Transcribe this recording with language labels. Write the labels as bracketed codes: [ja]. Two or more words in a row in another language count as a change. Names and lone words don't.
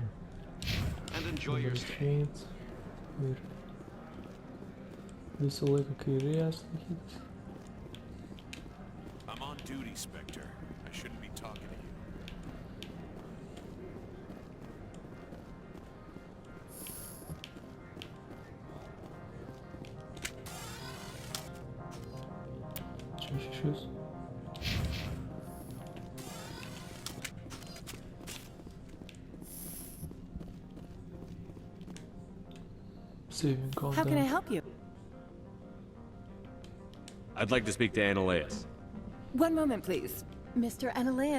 [en] And enjoy your stay. [lt] Ir visą laiką kairės laikytis. [en] I'm on duty, Spectre. I shouldn't be talking to you. [lt] Čia šešis. [en] Saving content. How can I help you? I'd like to speak to Analeas. One moment, please. Mr. Analeas.